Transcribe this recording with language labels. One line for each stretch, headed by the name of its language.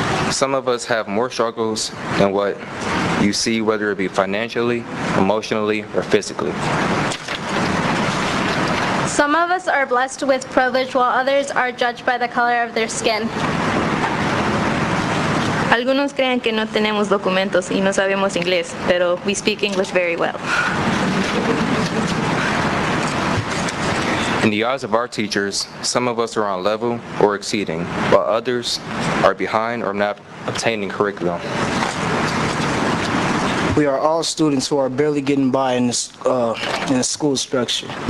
English: Some of us have more struggles than what you see, whether it be financially, emotionally, or physically. Some of us are blessed with privilege while others are judged by the color of their skin.
Spanish: Algunos creen que no tenemos documentos y no sabemos inglés, pero
English: we speak English very well. In the eyes of our teachers, some of us are on level or exceeding, while others are behind or not obtaining curriculum. We are all students who are barely getting by in the school structure.